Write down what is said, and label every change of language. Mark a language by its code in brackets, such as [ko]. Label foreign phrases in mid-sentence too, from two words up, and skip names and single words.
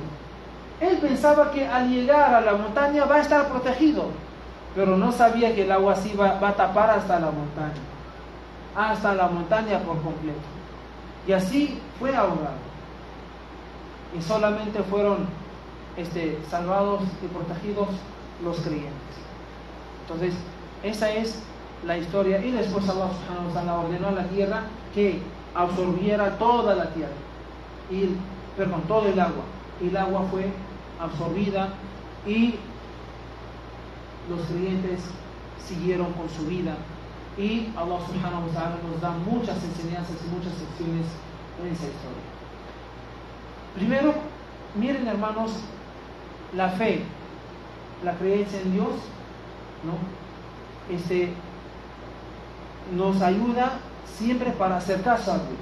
[es] Él pensaba que al llegar a la montaña va a estar protegido, pero no sabía que el agua así va a tapar hasta la montaña por completo. Y así fue ahogado. Y solamente fueron salvados y protegidos los creyentes. Entonces, esa es la historia. Y después Allah [ar] سبحانه وتعالى [es] ordenó a la tierra que absorbiera toda la tierra, todo el agua. Y el agua fue absorbida y los creyentes siguieron con su vida. Y Allah [ar] سبحانه وتعالى [es] nos da muchas enseñanzas y muchas lecciones en esa historia. Primero, miren, hermanos, la fe, la creencia en Dios, ¿no? Nos ayuda siempre para hacer caso a Dios.